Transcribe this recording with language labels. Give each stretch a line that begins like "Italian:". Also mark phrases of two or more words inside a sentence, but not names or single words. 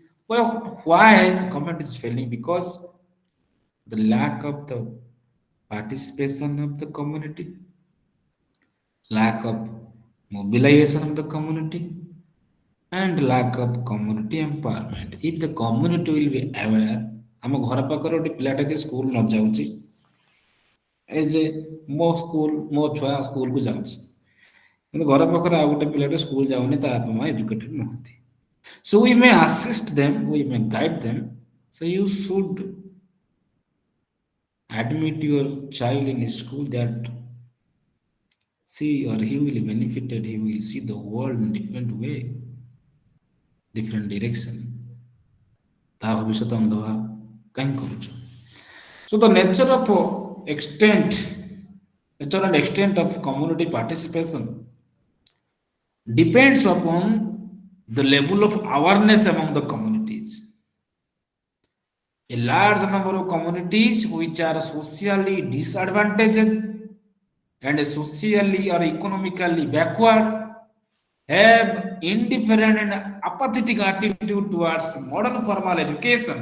English: Well, why government is failing? Because the lack of the participation of the community, lack of mobilization of the community, and lack of community empowerment. If the community will be aware,
Odia: ଆମ ଘର ପାଖରେ ଗୋଟେ ପିଲାଟେ ଯଦି ସ୍କୁଲ ନ ଯାଉଛି, ଏ ଯେ ମୋ ସ୍କୁଲ ମୋ ଛୁଆ ସ୍କୁଲକୁ ଯାଉଛି, କିନ୍ତୁ ଘର ପାଖରେ ଆଉ ଗୋଟେ ପିଲାଟେ ସ୍କୁଲ ଯାଉନି, ତା ବାପା ମା ଏଜୁକେଟେଡ ନୁହନ୍ତି.
English: So we may assist them, we may guide them. So you should admit your child in a school that she or he will benefited, he will see the world in different way, different direction.
Odia: ତା ଭବିଷ୍ୟତ ଅନ୍ଧଭା କାହିଁ କରୁଛ?
English: So the nature of extent of community participation depends upon the level of awareness among the communities. A large number of communities which are socially disadvantaged and socially or economically backward have indifferent and apathetic attitude towards modern formal education.